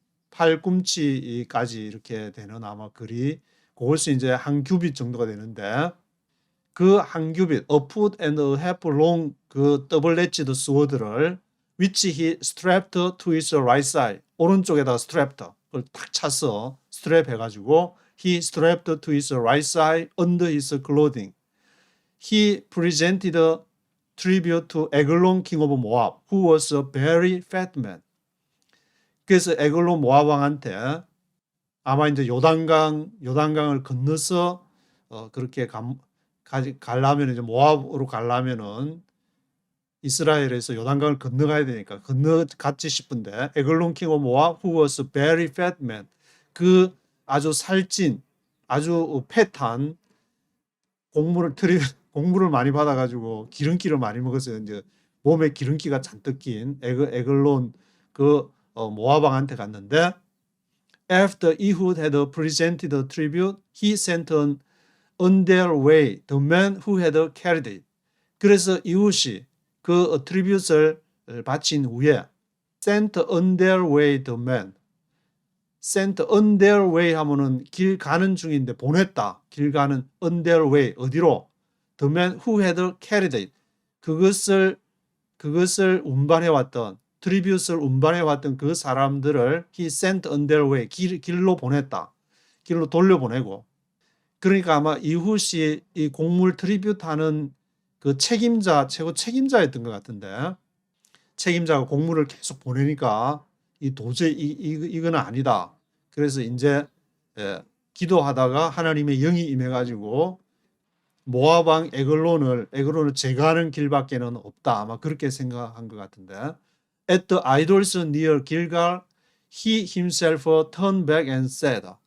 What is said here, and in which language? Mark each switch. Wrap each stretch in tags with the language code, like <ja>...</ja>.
<ko>팔꿈치까지 이렇게 되는 아마 글이, 그것이 이제 한 규빗 정도가 되는데, 그 한 규빗,</ko> <en>a foot and a half long, 그 double-edged sword를 which he strapped to his right side,</en> <ko>오른쪽에다가</ko> <en>strapped,</en> <ko>그걸 탁 차서 스트랩 해가지고</ko> <en>he strapped to his right side under his clothing. He presented a tribute to Eglon king of Moab, who was a very fat man.</en> <ko>그래서 에글론 모압 왕한테 아마 이제 요단강을 건너서 그렇게 가려면, 이제 모압으로 가려면은 이스라엘에서 요단강을 건너가야 되니까 건너갔지 싶은데, 에글론</ko> <en>king of Moab, who was a very fat man,</en> <ko>그 아주 살찐, 아주 패탄, 공물을 많이 받아가지고 기름기를 많이 먹어서 이제 몸에 기름기가 잔뜩 낀 에글론 모압 왕한테 갔는데,</ko> <en>After Ehud had presented the tribute, he sent on their way the man who had carried it.</en> <ko>그래서 이훗이 그 트리뷰트를 바친 후에</ko> <en>sent on their way the man. sent on their way</en> <ko>하면은 길 가는 중인데 보냈다. 길 가는</ko> <en>on their way,</en> <ko>어디로?</ko> <en>The man who had carried it.</en> <ko>그것을 운반해왔던, 트리뷰트를 운반해왔던 그 사람들을</ko> <en>he sent on their way,</en> <ko>길로 보냈다. 길로 돌려보내고. 그러니까 아마 이훗이 이 공물 트리뷰트 하는 그 최고 책임자였던 것 같은데, 책임자가 공물을 계속 보내니까 이 도저히 이거는 아니다. 그래서 이제 기도하다가 하나님의 영이 임해가지고 모압 왕 에글론을 제거하는 길밖에는 없다. 아마 그렇게 생각한 것 같은데,</ko> <en>At the idols near Gilgal, he himself turned back and said.</en>